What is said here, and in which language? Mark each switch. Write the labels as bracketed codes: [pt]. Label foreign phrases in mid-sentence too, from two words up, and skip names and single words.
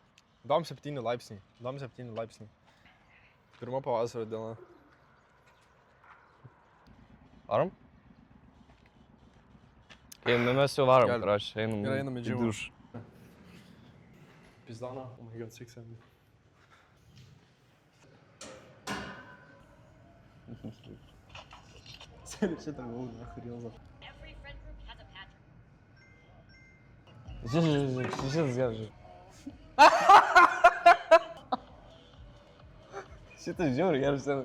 [lt] Dom 7 laipsniai. Pirma pavasario diena. Varom? Mes jau varom, aš einam į džimą. dušą. Pizdana, [en] oh my god, 6 MB. [lt] Seniai šitą gavau, rilzą. Šitas geras. Šitas žiauriai geras.